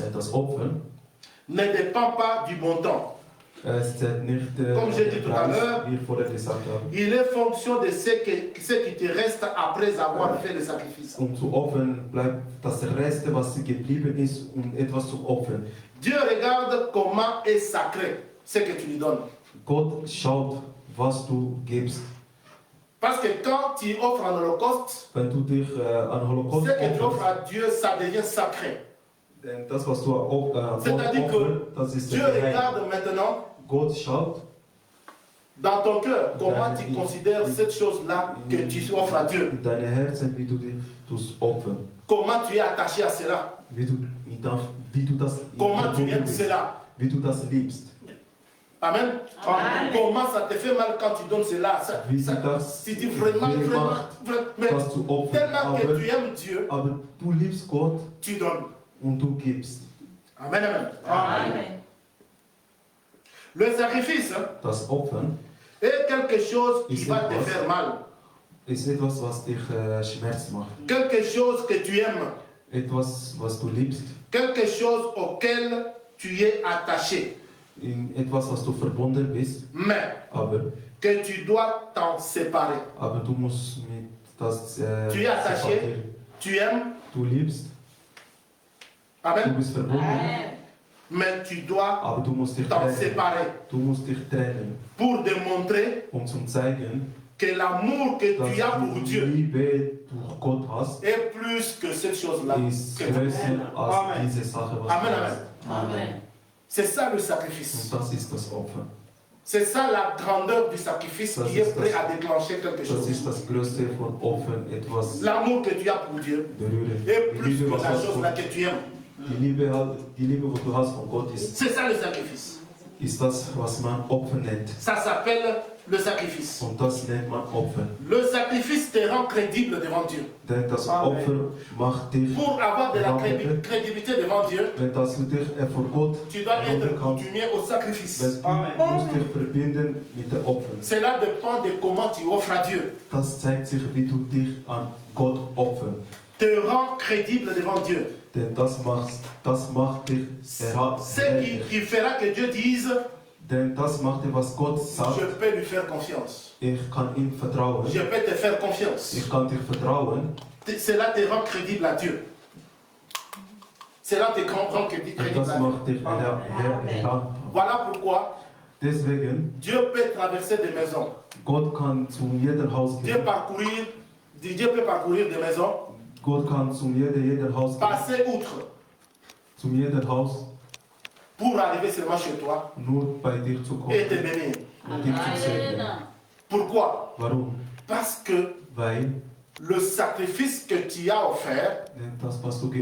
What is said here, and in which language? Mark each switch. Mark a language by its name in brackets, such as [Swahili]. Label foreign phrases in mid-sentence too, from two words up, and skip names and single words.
[German] Das Opfer [French] ne dépend pas du montant. [German] ist nicht [French] Comme j'ai dit tout à l'heure, [German] wie ich vorher gesagt habe. [French] Il est fonction de ce qui te reste après avoir fait le sacrifice. [German] Um zu opfern bleibt das Reste, was geblieben ist, um etwas zu opfern. [French] Dieu regarde comment est sacré ce que tu lui donnes. [German] Gott schaut, was du gibst. [French] Parce que quand tu offres un holocauste, [German] Wenn du dich an Holocaust [French] ce que tu offres [German] opferst, [French] à Dieu, ça devient sacré. [German] denn das, was du Gott [French] C'est-à-dire [German] opferst, [French] que [German] das ist [French] Dieu [German] geheim. [French] regarde maintenant [German] Gott schaut [French] dans ton cœur comment tu considères cette chose-là que tu offres à Dieu. [German] in deine Herzen, wie du dich opfern. [French] Comment tu es attaché à cela. [German] Wie du das [French] Comment tu aimes [German] bist, [French] cela. [German] wie du das liebst. Amen. Amen. [French] Comment ça te fait mal quand tu donnes cela. [German] Wie sie das [French] Si tu vraiment, mais [German] das zu opfern. [French] tellement que tu aimes Dieu, [German] Aber du liebst Gott [French] tu donnes. [German] und du gibst. Amen, amen. Amen. [French] Le sacrifice [German] Das Opfern [French] est quelque chose qui [German] Ist [French] va te [German] etwas. [French] faire mal. [German] ist etwas, was dich Schmerz macht. [French] Quelque chose que tu aimes. [German] Etwas, was du liebst. [French] Quelque chose auquel tu es attaché. [German] In etwas, was du verbunden bist. [French] Mais [German] Aber [French] que tu dois t'en séparer. [German] du musst mit das [French] Tu es attaché. [German] separieren. [French] Tu aimes. [German] Du liebst, du Amen. bist verbunden, Amen. [French] Mais tu dois [German] aber du musst dich [French] t'en [German] trennen. [French] séparer. [German] Du musst dich trennen, [French] Pour démontrer [German] um zu zeigen, [French] que l'amour que [German] dass [French] tu as pour [German] du [French] Dieu [German] Liebe durch Gott hast, [French] est plus que cette chose-là. [German] ist [French] que- [German] größer als Amen. diese Sache, was Amen, du amen. hast. Amen. [French] C'est ça le sacrifice. [German] Und das ist das Opfer. [French] C'est ça la grandeur du sacrifice Ça, qui c'est est prêt ça. à déclencher quelque [German] Das [French] chose. [German] ist das Größte von Opfern, etwas [French] L'amour que tu as pour Dieu [German] berühren. [French] est [German] Die [French] plus [German] Liebe, [French] que [German] was [French] la [German] hast [French] chose là [German] du [French] que tu aimes. [German] Die Liebe, wo du hast von Gott, [French] C'est ça le sacrifice. [German] ist das, was man Opfer nennt. [French] Ça s'appelle le sacrifice. [German] Und das nennt man Opfer. [French] Le sacrifice te rend crédible devant Dieu. [German] Denn das Opfer macht dich, [French] Pour avoir de la crédibilité devant Dieu, [German] wenn das du dich vor Gott [French] tu dois être [German] erlauben kannst, [French] coutumier au sacrifice. [German] du musst dich verbinden mit den Opfern. [French] Cela dépend de comment tu offres à Dieu. [German] Das zeigt sich, wie du dich an Gott opfern. [French] Te rend crédible devant Dieu. [German] Denn das macht dich [French] C'est qui fera que Dieu dise, [German] Denn das macht dir, was Gott sagt. [French] je peux lui faire confiance. [German] Ich kann ihm vertrauen. [French] Je peux te faire confiance. [German] Ich kann dir vertrauen. [French] Cela te rend crédible à Dieu. Cela te rend crédible [German] Und das [French] à Dieu. [German] macht dich Herr. [French] Voilà pourquoi [German] Deswegen, [French] Dieu peut traverser des maisons. [German] Gott kann zu jedem Haus [French] Dieu [German] gehen. [French] peut parcourir des maisons, [German] Gott kann zu jedem Haus gehen. [French] passer outre [German] Zu jedem Haus, [French] pour arriver seulement chez toi [German] nur bei dir zu kommen [French] et te bénir. [German] und dich zu segnen. [French] Pourquoi? [German] Warum? [French] Parce que [German] Weil [French] le sacrifice que tu as offert [German] denn das, was du